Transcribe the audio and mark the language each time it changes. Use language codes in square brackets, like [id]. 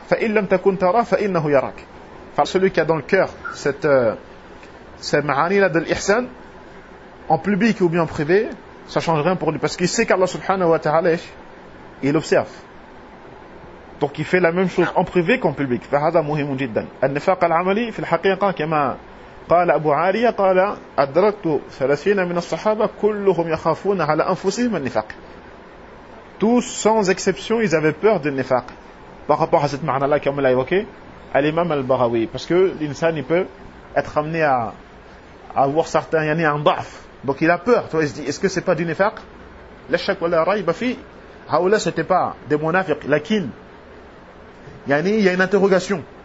[ar] Fa in lam takun tara fa innahu yarak. [fr] Enfin, celui qui a dans le cœur cette ma'ani là de l'ihsan en public ou bien en privé, ça ne change rien pour lui parce qu'il sait qu'Allah subhanahu wa ta'ala, il observe. Donc il fait la même chose en privé qu'en public. [ar] فهذا مهم جدا. النفاق العملي في الحقيقة كما قال أبو عارية قال أدركت 30 من الصحابة كلهم يخافون على أنفسهم النفاق. [fr] Tous sans exception, ils avaient peur du nifaq. Par rapport à cette ma'na-là comme on l'a évoqué, à l'imam al-Baghawi, parce que l'insan il peut être amené à avoir certains yani un ضعف. Donc il a peur, tu vois, il se dit, est-ce que c'est pas du nifaq? [ar] La shak wa la raib fi, haoula [fr] c'était pas des munafiqs, lakin, il y a une interrogation.